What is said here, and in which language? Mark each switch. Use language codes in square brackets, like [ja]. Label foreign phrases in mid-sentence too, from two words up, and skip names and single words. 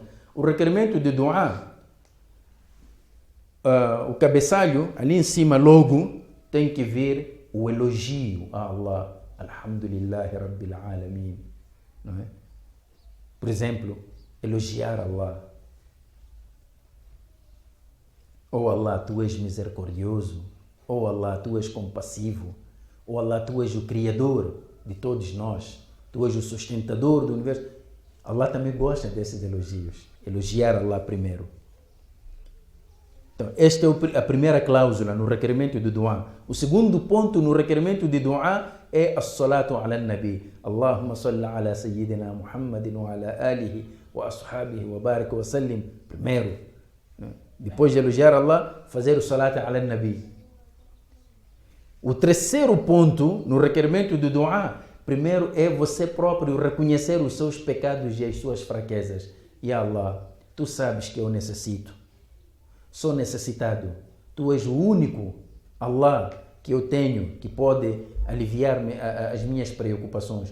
[pt] O requerimento de doá, o cabeçalho, ali em cima logo, tem que vir o elogio a Allah. [ar] الحمد لله رب العالمين. [pt] Não é? Por exemplo, elogiar Allah. Oh Allah, Tu és misericordioso. Oh Allah, Tu és compassivo. Oh Allah, Tu és o Criador de todos nós. Tu és o sustentador do universo. Allah também gosta desses elogios. Elogiar Allah primeiro. Então, esta é a primeira cláusula no requerimento de du'a. O segundo ponto no requerimento de du'a é [ar] الصلاة على النبي. اللهم صل على سيدنا محمد وعلى آله وأصحابه وبارك وسلم. [pt] Primeiro. Depois de elogiar Allah, fazer o [ar] صلاة على النبي. [pt] O terceiro ponto no requerimento de du'a, primeiro é você próprio reconhecer os seus pecados e as suas fraquezas. E Allah, Tu sabes que eu necessito. Sou necessitado. Tu és o único Allah que eu tenho que pode aliviar-me as minhas preocupações.